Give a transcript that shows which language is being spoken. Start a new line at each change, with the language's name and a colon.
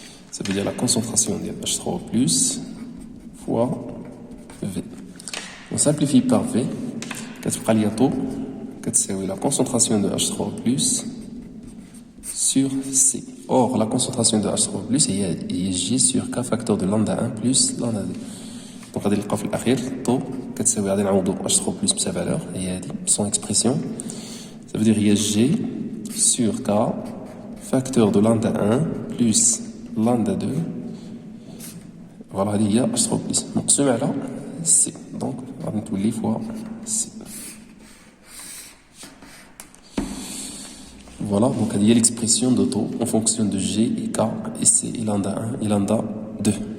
French: Ça veut dire la concentration de H3O+ fois v. On simplifie par v.
Arabic: كتبقى لي
French: taux
Arabic: كتساوي
French: la concentration de H3O+ sur C. Or, la concentration de H3O+ est G sur K facteur de lambda 1 plus lambda 2. Donc,
Arabic: غادي نلقاو في الأخير taux كتساوي غادي نعوضو H3O+ ب
French: sa valeur
Arabic: هي هادي
French: son expression. Ça veut dire
Arabic: هي
French: G sur K facteur de lambda 1 plus lambda 2. Voilà,
Arabic: هادي هي H3O+ مقسوم على C.
French: Donc,
Arabic: غادي نتولي
French: fois C. Voilà, donc il y a l'expression de taux en fonction de G et K et C et lambda 1 et lambda 2.